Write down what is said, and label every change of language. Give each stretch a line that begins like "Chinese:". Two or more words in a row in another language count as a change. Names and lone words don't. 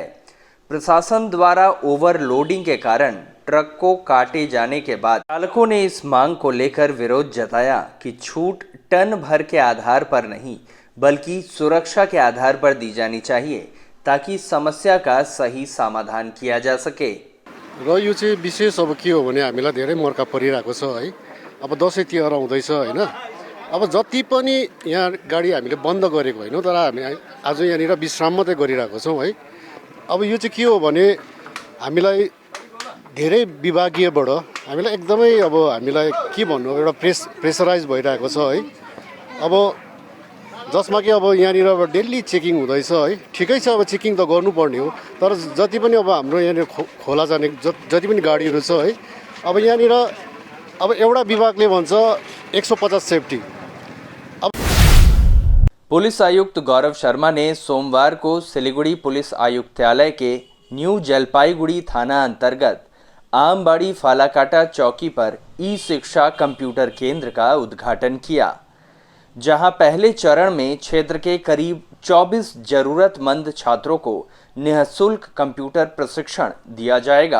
Hindi: प्रशासन द्वारा ओवरलोडिंग के कारण ट्रक को काटे जाने के बाद चालकों ने इस मांग को लेकर विरोध जताया कि छूट टन भर के आधार पर नहीं बल्कि सुरक्षा के आधार पर दी जानी चाहिए ताकि समस्या का सही समाधान किया जा सके।
Nepali: र यो चाहिँ विशेष अब के हो भने हामीलाई धेरै मर्का परिरहेको छ है। अब दसैँ तिहार आउँदैछ होइन। अब जति पनि यहाँ गाडी हामीले बन्द गरेको होइनौँ, तर हामी आज यहाँनिर विश्राम मात्रै गरिरहेको छौँ है। अब यो चाहिँ के हो भने हामीलाई धेरै विभागीयबाट हामीलाई एकदमै अब हामीलाई के भन्नु एउटा प्रेसराइज भइरहेको छ है। अब जसमा कि अब यहाँनिर अब डेली चेकिङ हुँदैछ है। ठिकै छ, अब चेकिङ त गर्नुपर्ने हो, तर जति पनि अब हाम्रो यहाँनिर खोला जाने जति पनि गाडीहरू छ है, अब यहाँनिर अब एउटा विभागले भन्छ 150 सेफ्टी।
Hindi: पुलिस आयुक्त गौरव शर्मा ने सोमवार को सिलीगुड़ी पुलिस आयुक्तालय के न्यू जलपाईगुड़ी थाना अंतर्गत आमबाड़ी फालाकाटा चौकी पर ई शिक्षा कंप्यूटर केंद्र का उद्घाटन किया, जहां पहले चरण में क्षेत्र के करीब 24 जरूरतमंद छात्रों को निःशुल्क कंप्यूटर प्रशिक्षण दिया जाएगा।